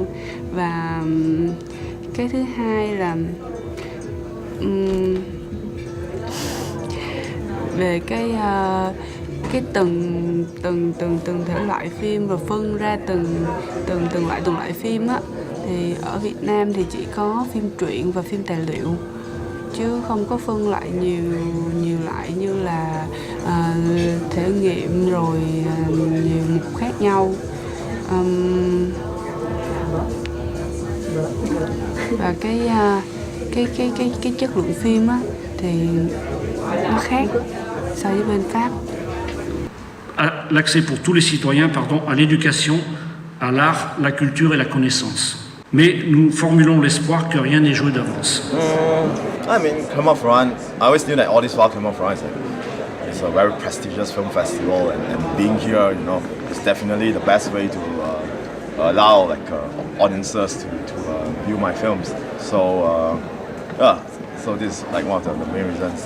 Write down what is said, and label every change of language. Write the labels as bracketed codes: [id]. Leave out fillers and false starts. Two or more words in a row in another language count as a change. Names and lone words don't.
[vi] Và cái thứ hai là về cái từng thể loại phim, rồi phân ra từng loại phim á, thì ở Việt Nam thì chỉ có phim truyện và phim tài liệu, chứ không có phân loại nhiều loại như là thể nghiệm, rồi nhiều mục khác nhau. Và cái chất lượng phim á thì nó khác so với bên Pháp. [fr] L'accès pour tous les citoyens, à l'éducation, à l'art, la culture et la connaissance. Mais nous formulons l'espoir que rien n'est joué d'avance. [en] I mean, Clermont-Ferrand, I always knew that all this while Clermont-Ferrand is a very prestigious film festival, and being here, is definitely the best way to allow audiences to view my films. So so this is one of the main reasons.